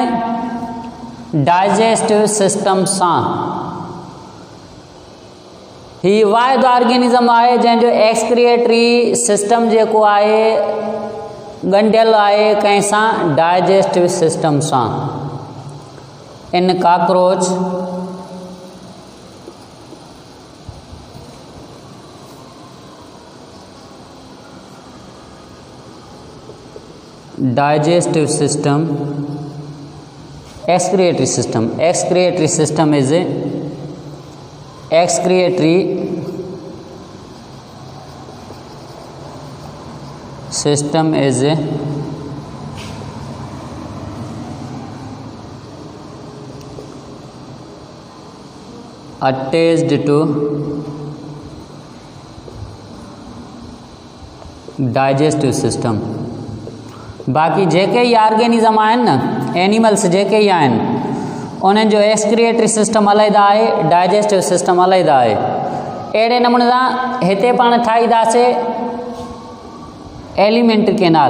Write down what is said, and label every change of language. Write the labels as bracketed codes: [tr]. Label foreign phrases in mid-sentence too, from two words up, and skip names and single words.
[en] digestive system सां। [sd] ही वाहिद ऑर्गेनिज़म आहे जंहिंजो [en] excretory system [sd] जेको आहे ॻंढियल आहे कंहिं सां? [en] digestive system सां। in cockroach digestive system, excretory system is a excretory system is a attached to digestive system। [sd] बाक़ी जेके ई ऑर्गेनिज़म आहिनि न, एनिमल्स जेके ई आहिनि, उन्हनि जो [en] excretory system [sd] अलॻि आहे, [en] digestive system [sd] अलॻि आहे। अहिड़े नमूने सां हिते पाण ठाहींदासीं [en] alimentary canal.